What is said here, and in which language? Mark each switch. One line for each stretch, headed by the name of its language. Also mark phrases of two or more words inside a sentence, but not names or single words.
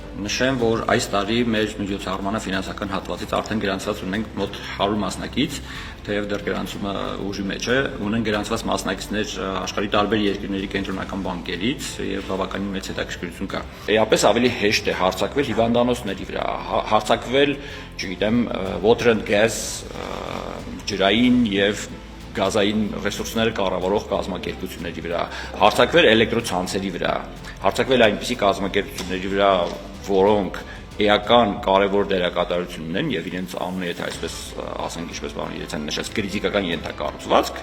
Armenian: Նշեմ, որ այս տարի մեր միջոցառմանը ֆինանսական հատվածից արդեն գրանցված ունենք մոտ 100 մասնակից, թեև դեռ գրանցումը ուժի մեջ է, ունեն գրանցված մասնակիցներ աշխարհի տարբեր երկրների կենտրոնական բանկերից եւ բավականին մեծ հետաքրքրություն կա։ Էապես ավելի հեշտ է հարձակվել հիվանդանոցների վրա, հարձակվել, չգիտեմ,
English: water and gas,
Armenian: ջրային եւ գազային ռեսուրսները կառավարող կազմակերպությունների վրա, հարձակվել էլեկտրոցանցերի վրա, հարձակվել այնպիսի կազմակերպությունների վրա, որոնք էական կարևոր դերակատարություն ունեն եւ իրենց անունը, եթե այսպես ասենք, ինչպես պարոն Երեցյանը նշեց, կրիտիկական ենթակառուցվածք։